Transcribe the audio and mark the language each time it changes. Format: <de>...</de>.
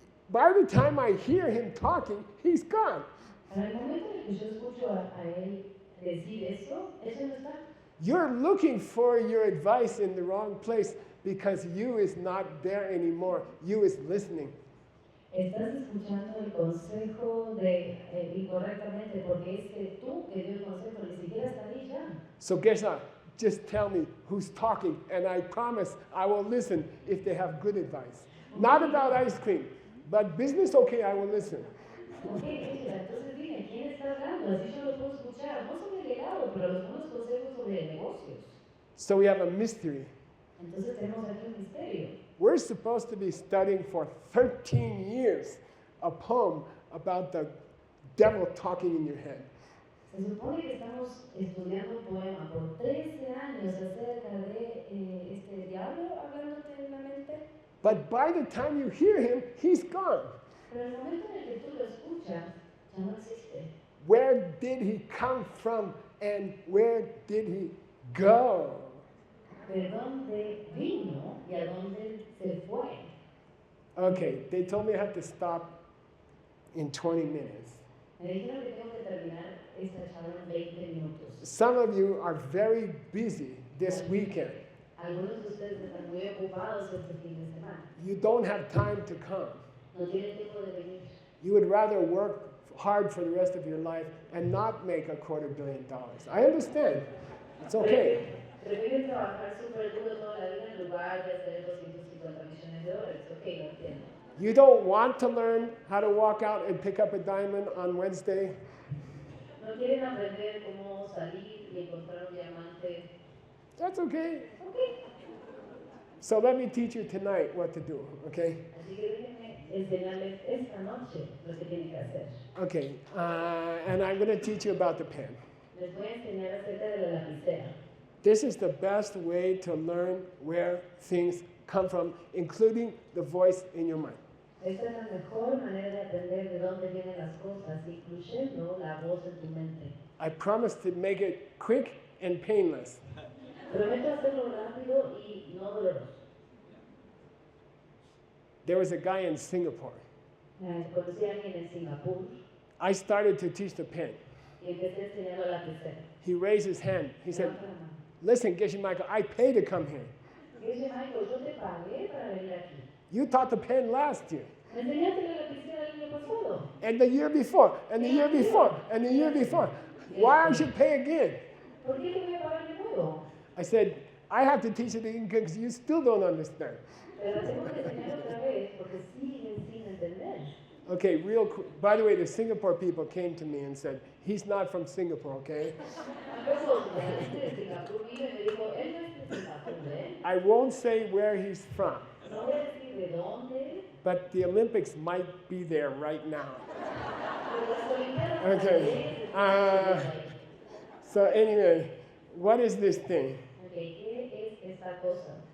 <en>By the time I hear him talking, he's gone.</en> <es>Para el momento en el que yo escucho a él decir eso, ella no está.</es> <en>You're looking for your advice in the wrong place because you is not there anymore. You is listening.</en> <es>Estás escuchando el consejo incorrectamente porque es que tú que dio el consejo ni siquiera está ahí ya.</es> <en>So Geshe, just tell me who's talking, and I promise I will listen if they have good advice. Not about ice cream, but business, okay, I will listen.</en> <es>Ok, entonces dime, ¿quién está hablando? Así yo lo puedo escuchar. No sobre el helado, pero los buenos consejos sobre negocios.</es> <en>So we have a mystery.</en> <es>Entonces tenemos aquí un misterio.</es> <en>We're supposed to be studying for 13 years a poem about the devil talking in your head.</en> <es>Se supone que estamos estudiando un poema por 13 años acerca de este diablo hablándote en la mente.</es> <en>But by the time you hear him, he's gone.</en> <es>Pero el momento en el que tú lo escuchas, ya no existe.</es> <en>Where did he come from and where did he go?</en> <es>¿De dónde vino y a dónde se fue?</es> <en>Okay, they told me I have to stop in 20 minutes.</en> <es>Me dijeron que tengo que terminar esta charla en 20 minutos.</es> <en>Some of you are very busy this weekend.</en> <es>Algunos de ustedes están muy ocupados este fin de semana.</es> <en>You don't have time to come.</en> <es>No tienen tiempo de venir.</es> <en>You would rather work hard for the rest of your life and not make $250 million. I understand. It's okay.</en> <es>Prefieren trabajar súper duro toda la vida en lugar de hacer $250 millones. Ok, lo entiendo.</es> <en>You don't want to learn how to walk out and pick up a diamond on Wednesday?</en> <es>No quieren aprender cómo salir y encontrar un diamante.</es> <en>That's okay.</en> <es>Ok.</es> <en>So let me teach you tonight what to do, okay?</en> <es>Así que déjenme enseñarles esta noche lo que tienen que hacer.</es> <en>Okay, and I'm going to teach you about the pen.</en> <es>Les voy a enseñar acerca de la lapicera.</es> <en>This is the best way to learn where things come from, including the voice in your mind.</en> <es>Esta es la mejor manera de aprender de dónde vienen las cosas, incluyendo la voz en tu mente.</es> <en>I promise to make it quick and painless.</en> <es>Prometo hacerlo rápido y no doloroso.</es> <en>There was a guy in Singapore.</en> <es>Conocí a alguien en Singapur</es> <en>I started to teach the pen.</en> <es>y empecé a enseñarlo a la lapicera.</es> <en>He raised his hand. He said, listen, Geshe Michael, I pay to come here.</en> <es>Geshe Michael, yo te pagué para venir aquí.</es> <en>You taught the pen last year,</en> <es>Me enseñaste la lapicera el año pasado.</es> <en>and the year before, and the year before, and the year before. Why I should pay again?</en> <es>¿Por qué te voy a pagar de nuevo?</es> <en>I said, I have to teach it again because you still don't understand.</en> <es>Pero tengo que enseñar otra vez porque siguen sin entender.</es> <en>Okay, real quick. By the way, the Singapore people came to me and said, he's not from Singapore, okay?</en> <es>Luego, la gente de Singapur vino y me dijo, él no es de Singapur, ¿eh?</es> <en>I won't say where he's from,</en> <es>No voy a decir de dónde,</es> <en>but the Olympics might be there right now.</en> <es>pero las Olimpiadas</es> <en>Okay.</en> <es>también.</es> <en>So anyway, what is this thing?</en> <es>Okay, ¿qué es esta cosa?</es>